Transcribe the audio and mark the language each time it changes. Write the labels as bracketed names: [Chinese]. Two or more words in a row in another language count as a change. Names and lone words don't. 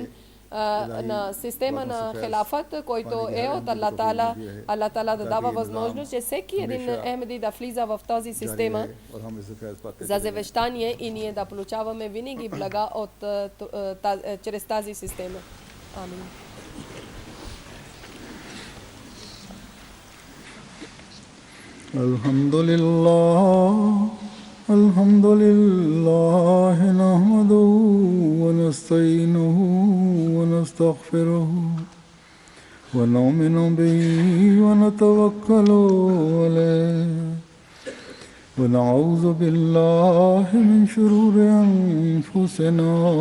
[Bulgarian] На система на хилафът, който е от Аллах Таала да дава възможност, че всеки един Ахмеди да влиза в тази система за завещание и ние да получаваме винаги блага чрез тази система. Амин. [Arabic] الحمد لله نحمده ونستعينه ونستغفره ونؤمن به ونتوكل عليه ونعوذ بالله من شرور أنفسنا